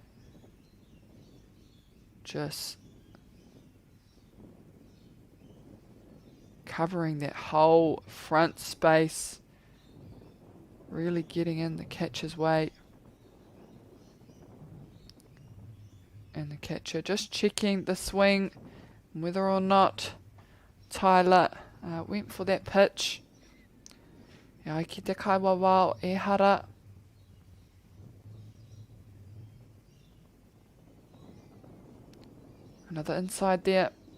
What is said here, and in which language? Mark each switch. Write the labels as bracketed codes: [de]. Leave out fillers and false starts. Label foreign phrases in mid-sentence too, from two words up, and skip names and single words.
[en] Just covering that whole front space. Really getting in the catcher's way. And the catcher just checking the swing, whether or not Tyler went for that pitch. [mi] Ia ki te kaiwawao e hara. [en] Another inside there.